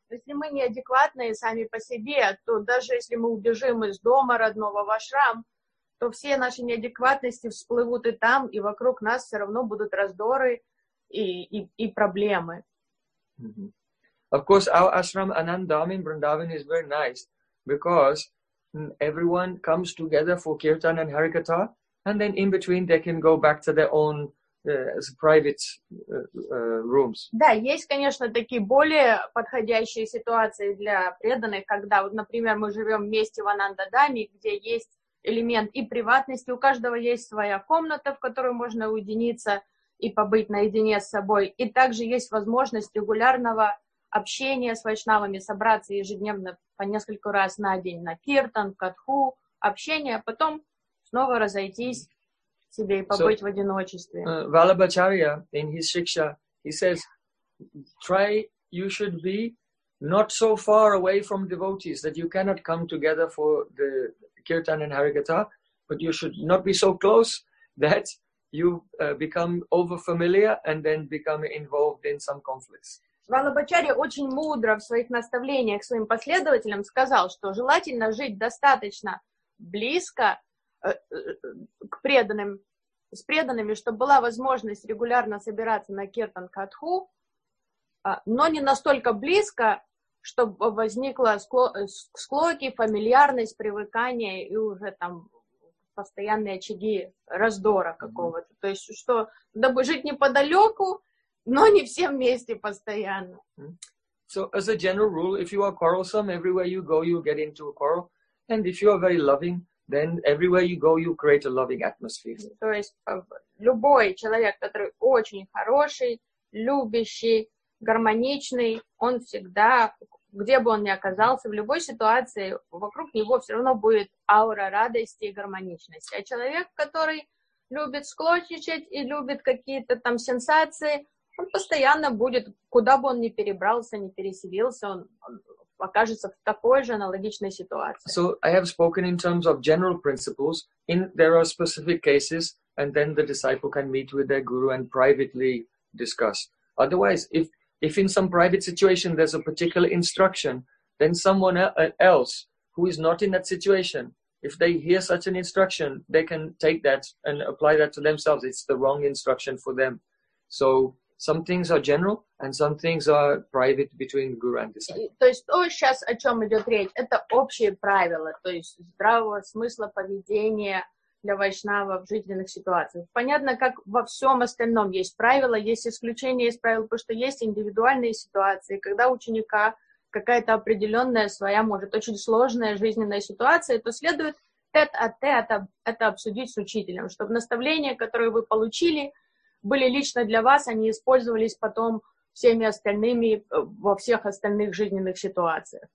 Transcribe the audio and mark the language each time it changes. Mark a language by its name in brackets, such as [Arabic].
[Russian] Если мы неадекватные сами по себе, то даже если мы убежим из дома родного в ашрам, то все наши неадекватности всплывут и там, и вокруг нас все равно будут раздоры и проблемы. Mm-hmm. [English] Of course, our ashram Anandam in Vrindavan is very nice because everyone comes together for kirtan and harikatha, and then in between they can go back to their own private rooms. [Russian] Да, есть, конечно, такие более подходящие ситуации для преданных, когда, вот, например, мы живем вместе в Анандадаме, где есть элемент и приватности, у каждого есть своя комната, в которой можно уединиться и побыть наедине с собой, и также есть возможность регулярного общения с вайшнавами, собраться ежедневно по несколько раз на день на киртан, катху, общение, а потом снова разойтись себе и побыть в одиночестве. [English] Vallabhacharya, in his shiksha, he says, try, you should be not so far away from devotees that you cannot come together for the kirtan and harikatha, but you should not be so close that you become over familiar and then become involved in some conflicts. [Russian] Vallabhacharya очень мудро в своих наставлениях своим последователям сказал, что желательно жить достаточно близко к преданным, с преданными, чтобы была возможность регулярно собираться на киртан катху, но не настолько близко, чтобы возникла склоки, фамильярность, привыкание и уже там постоянные очаги раздора какого-то. Mm-hmm. То есть, что, дабы жить неподалеку, но не все вместе постоянно. Mm-hmm. [English] So, as a general rule, if you are quarrelsome, everywhere you go, you get into a quarrel. And if you are very loving, then everywhere you go, you create a loving atmosphere. Mm-hmm. [Russian] То есть, любой человек, который очень хороший, любящий, гармоничный, он всегда, где бы он ни оказался, в любой ситуации вокруг него все равно будет аура радости и гармоничности. А человек, который любит склочничать и любит какие-то там сенсации, он постоянно будет, куда бы он ни перебрался, ни переселился, он окажется в такой же аналогичной ситуации. [English] So I have spoken in terms of general principles. In there are specific cases, and then the disciple can meet with their guru and privately discuss. Otherwise, if in some private situation there's a particular instruction, then someone else who is not in that situation, if they hear such an instruction, they can take that and apply that to themselves. It's the wrong instruction for them. So some things are general and some things are private between guru and disciple. [Russian] То есть то сейчас о чем идет речь, это общие правила, то есть здравого смысла поведения для вайшнава в жизненных ситуациях. Понятно, как во всем остальном есть правила, есть исключения из правил, потому что есть индивидуальные ситуации, когда у ученика какая-то определенная своя, может, очень сложная жизненная ситуация, то следует тет-а-тет это обсудить с учителем, чтобы наставления, которые вы получили, были лично для вас, они использовались потом всеми остальными во всех остальных жизненных ситуациях.